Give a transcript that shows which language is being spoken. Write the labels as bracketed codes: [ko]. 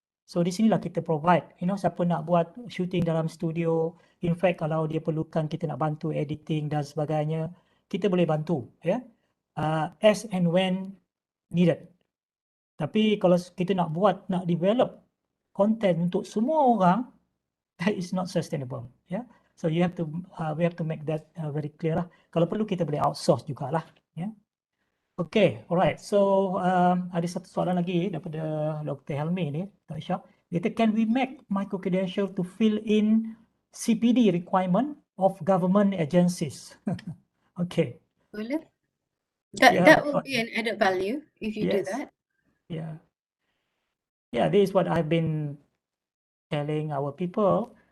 [ms] So di sinilah kita provide, siapa nak buat shooting dalam studio, in fact kalau dia perlukan kita nak bantu editing dan sebagainya, kita boleh bantu, ya. [en] As and when needed. [ms] Tapi kalau kita nak [en] develop content [ms] untuk semua orang, [en] that is not sustainable, ya. So we have to make that very clear lah. [ms] Kalau perlu kita boleh outsource jugalah, ya. [en] Okay, alright. [ms] So ada satu soalan lagi daripada Dr. Helmi ni, Dr. Aishah. Dia kata, [en] can we make micro-credential to fill in CPD requirement of government agencies? Okay. [ms] Boleh. [en] Yeah, That would be an added value if you do yes. that. Yeah. Yeah, this is what I've been telling our people.